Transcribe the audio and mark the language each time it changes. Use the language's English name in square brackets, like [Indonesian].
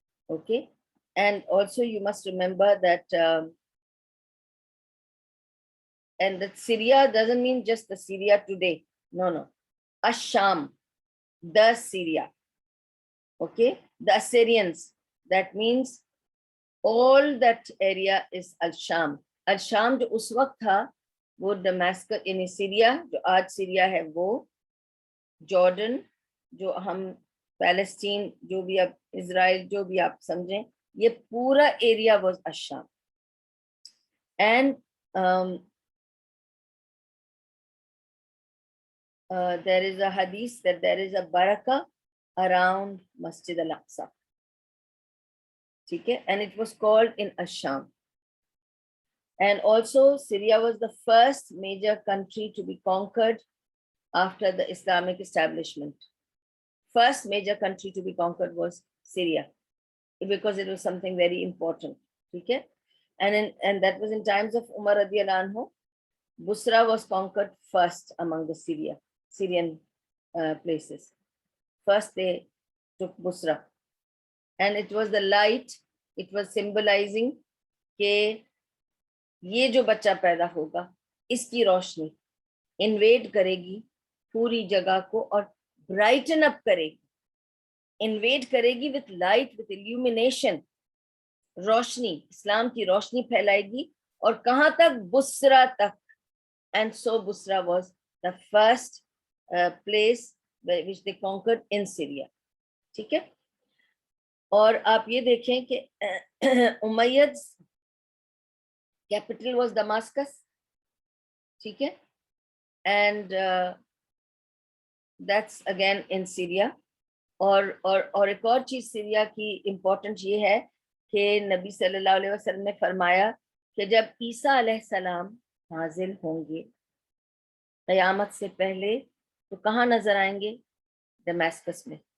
[English] Okay. And also you must remember that and that Syria doesn't mean just the Syria today. No. Ash-Sham, the Syria. Okay. The Assyrians. That means all that area is Al-Sham. [Urdu] Al-Sham جو اس وقت تھا وہ ڈمیسکس یعنی Syria جو آج Syria ہے، وہ Jordan جو ہم پیلسٹین, جو بھی اب اسرائیل, جو بھی آپ سمجھیں, یہ پورا area was الشام. [English] And there is a hadith that there is a barakah around Masjid al-Aqsa. Okay? And it was called in Asham. And also Syria was the first major country to be conquered after the Islamic establishment. First major country to be conquered was Syria, because it was something very important. Okay? And that was in times of Umar radiallahu anhu. Busra was conquered first among the Syrian places. First they took Busra. And it was the light, it was symbolizing [Urdu] کہ یہ جو بچہ پیدا ہوگا اس کی روشنی invade کرے گی پوری جگہ کو اور [English] brighten up [Urdu] کرے گی, انویڈ کرے گی [English] with light, with illumination, [Urdu] روشنی, اسلام کی روشنی پھیلائے گی. اور کہاں تک؟ بسرا تک. [English] And so Busra was the first place which they conquered in Syria. [Urdu] ٹھیک ہے. اور آپ یہ دیکھیں کہ امید's [English] capital was Damascus. [Urdu] ٹھیک ہے. [English] And that's again in Syria. [Urdu] اور ایک اور چیز سیریا کی امپورٹنٹ یہ ہے کہ نبی صلی اللہ علیہ وسلم نے فرمایا کہ جب عیسیٰ علیہ السلام نازل ہوں گے قیامت سے پہلے تو کہاں نظر آئیں گے؟ دماسکس میں.